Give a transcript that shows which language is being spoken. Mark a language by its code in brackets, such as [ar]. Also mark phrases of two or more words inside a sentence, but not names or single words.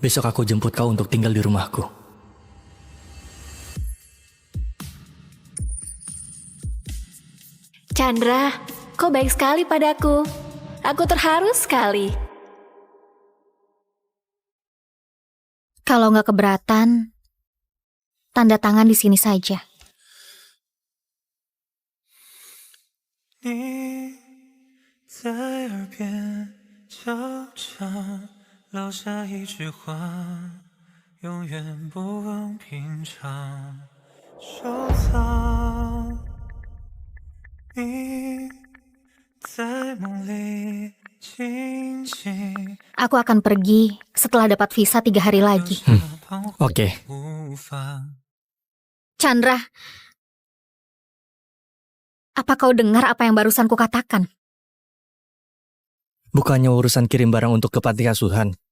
[id] Besok aku jemput kau untuk tinggal di rumahku. Chandra, kau baik sekali padaku. Aku terharu sekali. Kalau nggak keberatan, tanda tangan di sini saja. [zh] 你在耳边悄唱，落下一句话，永远不忘平常。收藏你在梦里轻轻。 [id] Aku akan pergi setelah dapat visa 3 hari lagi. Oke. Chandra, apa kau dengar apa yang barusan kukatakan? Bukannya urusan kirim barang untuk ke panti asuhan.